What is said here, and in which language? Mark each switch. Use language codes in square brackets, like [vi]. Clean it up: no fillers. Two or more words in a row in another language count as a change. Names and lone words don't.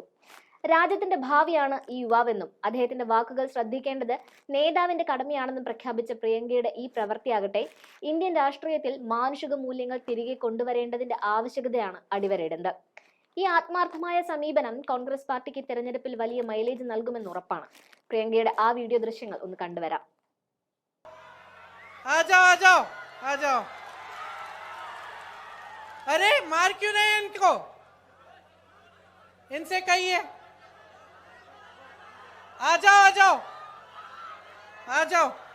[ml] രാജ്യത്തിന്റെ ഭാവിയാണ് ഈ യുവാവെന്നും അദ്ദേഹത്തിന്റെ വാക്കുകൾ ശ്രദ്ധിക്കേണ്ടത് നേതാവിന്റെ കടമയാണെന്നും പ്രഖ്യാപിച്ച പ്രിയങ്കയുടെ ഈ പ്രവൃത്തിയാകട്ടെ ഇന്ത്യൻ രാഷ്ട്രീയത്തിൽ മാനുഷിക മൂല്യങ്ങൾ തിരികെ കൊണ്ടുവരേണ്ടതിന്റെ ആവശ്യകതയാണ് അടിവരയിടുന്നത്. ഈ ആത്മാർത്ഥമായ സമീപനം കോൺഗ്രസ് പാർട്ടിക്ക് തെരഞ്ഞെടുപ്പിൽ വലിയ മൈലേജ് നൽകുമെന്ന് ഉറപ്പാണ്. പ്രിയങ്കയുടെ ആ വീഡിയോ ദൃശ്യങ്ങൾ ഒന്ന് കണ്ടുവരാം. [hi] अरे मार क्यों नहीं इनको? इनसे कहिए आ जाओ आ जाओ आ जाओ.